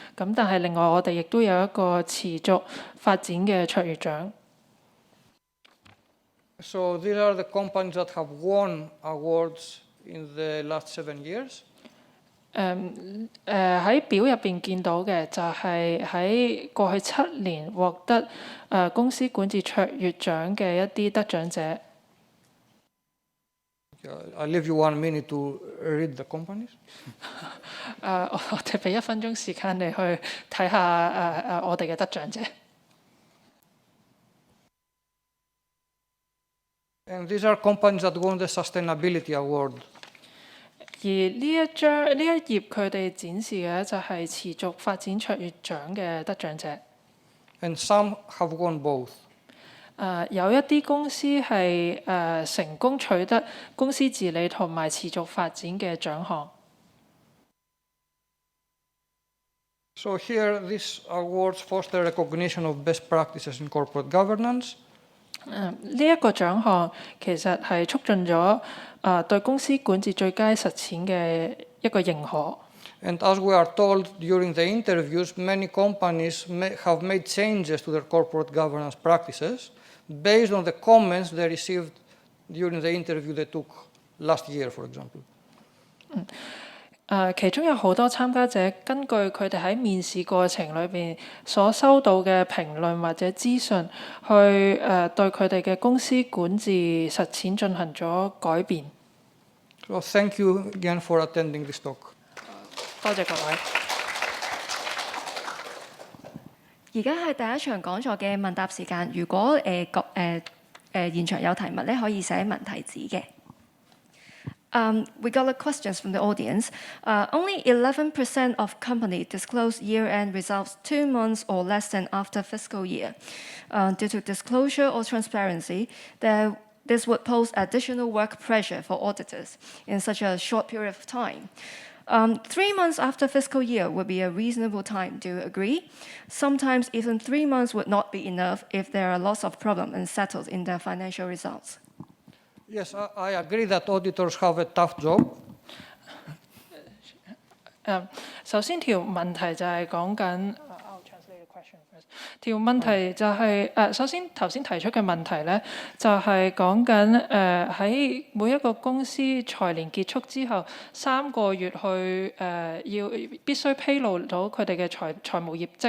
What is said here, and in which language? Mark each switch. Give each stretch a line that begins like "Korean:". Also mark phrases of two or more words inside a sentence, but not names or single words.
Cantonese: 咁但係另外我哋亦都有一個持續發展嘅卓越獎。
English: So these are the companies that have won awards in the last 7 years.
Cantonese: 喺表入邊見到嘅就係喺過去7年獲得公司管治卓越獎嘅一啲得獎者。
English: I'll leave you 1 minute to read the companies.
Cantonese: 我哋俾1分鐘時間你去睇下我哋嘅得獎者。
English: And these are companies that won the Sustainability Award.
Cantonese: 而呢一頁佢哋展示嘅就係持續發展卓越獎嘅得獎者。
English: And some have won both.
Cantonese: 有一啲公司係成功取得公司治理同埋持續發展嘅獎項。
English: So here, these awards foster recognition of best practices in corporate governance.
Cantonese: 呢一個獎項其實係促進咗對公司管治最佳實踐嘅一個認可。
English: And as we are told during the interviews, many companies have made changes to their corporate governance practices based on the comments they received during the interview they took last year, for example.
Cantonese: 其中有好多參加者根據佢哋喺面試過程裏邊所收到嘅評論或者資訊，去對佢哋嘅公司管治實踐進行咗改變。
English: So thank you again for attending this talk.
Cantonese: 多謝各位。而家係第一場講座嘅問答時間，如果現場有題目咧，可以寫問題紙嘅。
English: We got the questions from the audience. Only 11% of companies disclose year-end results 2 months or less than after fiscal year. Due to disclosure or transparency, this would pose additional work pressure for auditors in such a short period of time. 3 months after fiscal year would be a reasonable time. Do you agree? Sometimes even 3 months would not be enough if there are lots of problems unsettled in their financial results. Yes, I agree that auditors have a tough job.
Cantonese: 首先條問題就係講緊條問題就係首先頭先提出嘅問題咧，就係講緊喺每一個公司財年結束之後3個月去必須披露到佢哋嘅財務業績。